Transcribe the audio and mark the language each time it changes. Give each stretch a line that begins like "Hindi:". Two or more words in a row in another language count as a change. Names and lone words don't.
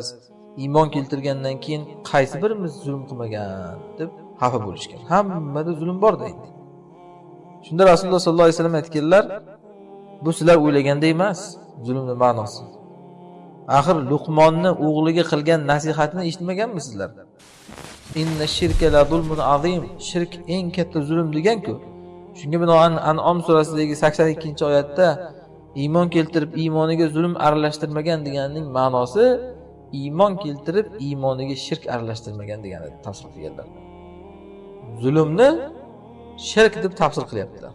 Uzbek: Iymon keltirgandan keyin qaysi birimiz zulm qilmagan deb xafa bo'lishgan. Hammada zulm bor deydi. Shunda Rasululloh
Arabic: صلى الله عليه وسلم
Uzbek: aytganlar: "Bu sizlar o'ylagandek emas, zulmning ma'nosi. Axir Luqmonni o'g'liga qilgan nasihatini eshitmaganmisizlar?
Arabic: إن الشرك لظلم عظيم."
Uzbek: Shirk eng katta zulm degan-ku. Shunga binoan An'om surasidagi 82-oyatda iymon keltirib iymoniga zulm aralashtirmagan deganning ma'nosi iymon keltirib iymoniga shirk aralashtirmagan degani tafsir qilganlar. Zulmni shirk deb tafsir qilyaptilar.